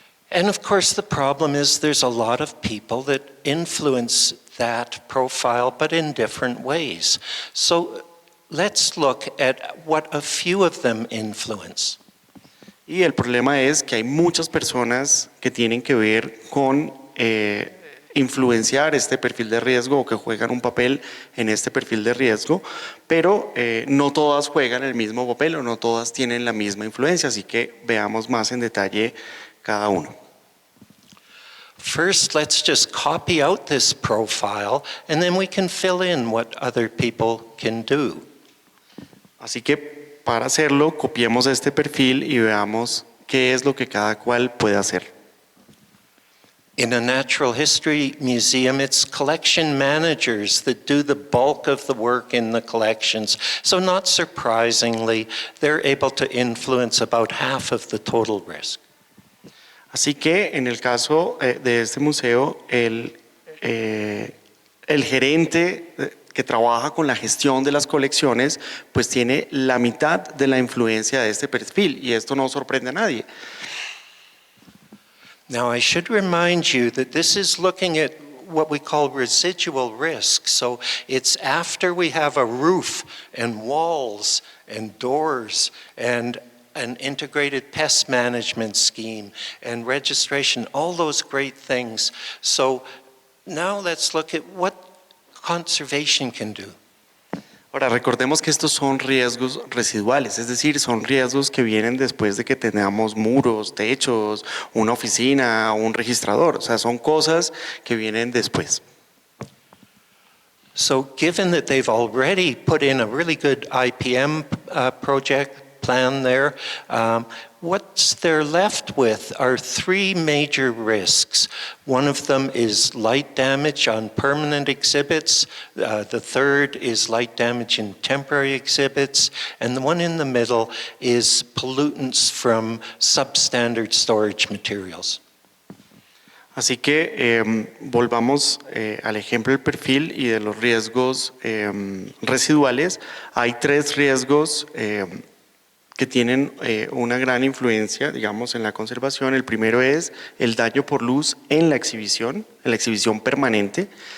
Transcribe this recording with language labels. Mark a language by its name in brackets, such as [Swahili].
[English] And of course the problem is there's a lot of people that influence that profile, but in different ways. So let's look at what a few of them influence. [Spanish] Y el problema es que hay muchas personas que tienen que ver con influenciar este perfil de riesgo o que juegan un papel en este perfil de riesgo, pero no todas juegan el mismo papel o no todas tienen la misma influencia, así que veamos más en detalle cada uno. [English] First, let's just copy out this profile and then we can fill in what other people can do. [Spanish] Así que para hacerlo, copiemos este perfil y veamos qué es lo que cada cual puede hacer. [English] In a natural history museum, it's collection managers that do the bulk of the work in the collections. So not surprisingly, they're able to influence about half of the total risk. [Spanish] Así que en el caso de este museo, el gerente que trabaja con la gestión de las colecciones, pues tiene la mitad de la influencia de este perfil, y esto no sorprende a nadie. [English] Now, I should remind you that this is looking at what we call residual risk. So it's after we have a roof and walls and doors and an integrated pest management scheme and registration, all those great things. So now let's look at what conservation can do. [Spanish] Ahora, recordemos que estos son riesgos residuales, es decir, son riesgos que vienen después de que tengamos muros, techos, una oficina, un registrador, o sea, son cosas que vienen después. [English] So given that they've already put in a really good IPM project plan there, what they're left with are three major risks. One of them is light damage on permanent exhibits. The third is light damage in temporary exhibits. And the one in the middle is pollutants from substandard storage materials. [Spanish] Así que volvamos al ejemplo del perfil y de los riesgos residuales. Hay tres riesgos que tienen una gran influencia, digamos, en la conservación. El primero es el daño por luz en la exhibición permanente.